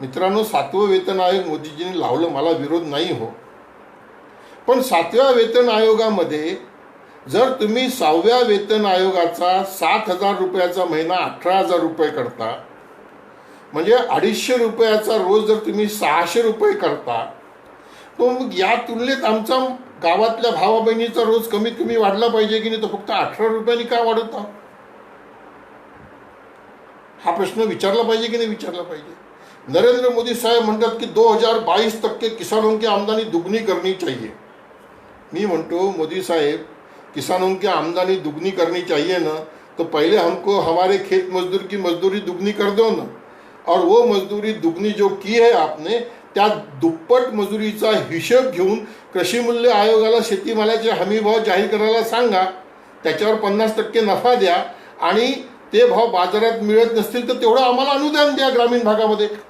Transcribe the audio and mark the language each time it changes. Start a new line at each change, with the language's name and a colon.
Marathi: मित्रांनो, 7वं वेतन आयोग मोदीजींनी लावलं, मला विरोध नाही हो, पण 7व्या वेतन आयोगामध्ये जर तुम्ही 6व्या वेतन आयोगाचा 7,000 रुपयाचा महिना 18,000 रुपये करता, म्हणजे 250 रुपयाचा रोज जर तुम्ही 600 रुपये करता, तो मग या तुलनेत आमचा गावातल्या भावा बहिणीचा रोज कमीत कमी वाढला पाहिजे की नाही? तो फक्त 18 रुपयांनी का वाढवता? हा प्रश्न विचारला पाहिजे की नाही विचारला पाहिजे?
Hindi: नरेंद्र मोदी
Marathi: साहेब म्हणतात की
Hindi: 2022 तक के किसानों की आमदनी दुगनी करनी चाहिए.
Marathi: मी म्हणतो, मोदी साहेब,
Hindi: किसानों की आमदनी दुगनी करनी चाहिए ना, तो पहले हमको हमारे खेत मजदूर की मजदूरी दुगनी कर दो ना, और वो मजदूरी दुगनी जो की है आपने,
Marathi: त्या दुप्पट मजुरीचा हिशोब घेऊन कृषी मूल्य आयोगाला शेतीमालाचे हमी भाव जाहीर करायला सांगा, त्याच्यावर 50% नफा द्या आणि ते भाव बाजारात मिळत नसतील तर तेवढं आम्हाला अनुदान द्या ग्रामीण भागामध्ये.